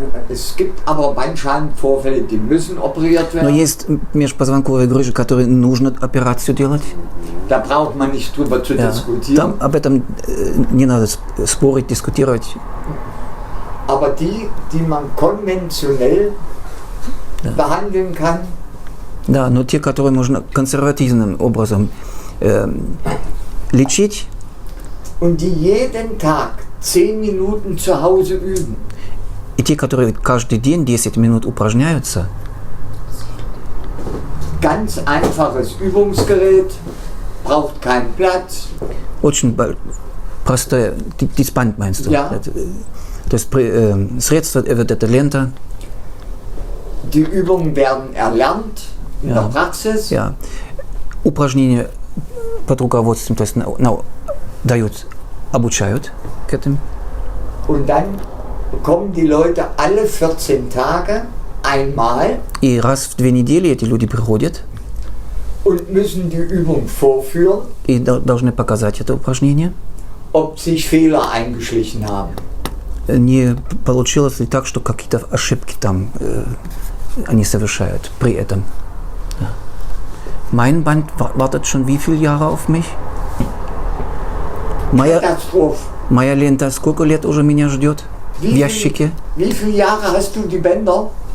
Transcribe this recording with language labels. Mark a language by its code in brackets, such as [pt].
[de] Es gibt aber Bandscheibenvorfälle, die müssen operiert [ru] Но [de] werden. [ru] есть межпозвонковые грыжи, которые нужно операцию делать. [de] Da braucht man nicht drüber zu [ru] Да. [de] diskutieren. [ru] Там об этом не надо спорить, дискутировать. [de] Aber die man konventionell behandeln kann, [ru] Да, но те, которые можно консервативным образом лечить, [de] und die jeden Tag 10 Minuten zu Hause üben, [ru] и те, которые каждый день 10 минут упражняются, [de] ganz einfaches Übungsgerät, braucht keinen Platz. [ru] очень простое, диспант [de] meinst du? Ja. [ru] То есть средство, вот эта лента, [de] Die Übungen werden erlernt in Ja. der Praxis. [ru] ja, упражнения под руководством, то есть дают, обучают к этому. [de] Und dann kommen die Leute alle 14 Tage einmal [ru] И раз в 2 недели эти люди приходят [de] und müssen die Übung vorführen, [ru] и должны показать это упражнение. [de] ob sich Fehler eingeschlichen haben. [ru] Не получилось ли так, что какие-то ошибки там они совершают при этом. [de] Ja. Mein Band wartet schon wie viele Jahre auf mich? Katastrophe. [ru] Моя лента сколько лет уже меня ждет? В ящике? [de] Wie viele Jahre hast du die Bänder?